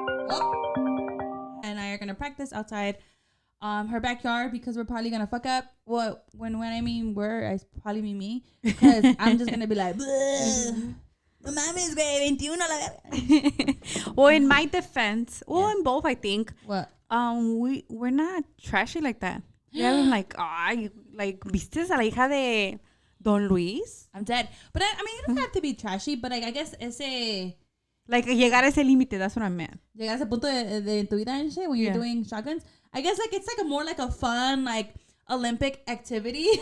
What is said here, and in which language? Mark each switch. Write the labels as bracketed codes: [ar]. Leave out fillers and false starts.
[en] Oh. And I are gonna practice outside her backyard because we're probably gonna fuck up. Well, when I mean I probably mean me, because I'm just gonna be like, [es] mames, güey, [en] 21 Well, in my defense, in both, I think. What? We're not trashy like that. Yeah, I'm like, [es] ¿viste a la hija de Don Luis? [en] I'm dead. But I mean, you don't have to be trashy, but like, I guess ese... Like, [es] llegar a ese límite, [en] that's what I meant. [es] Llegar a ese punto de tu vida [en] and shit when you're doing shotguns. I guess like it's like more like a fun, like, Olympic activity.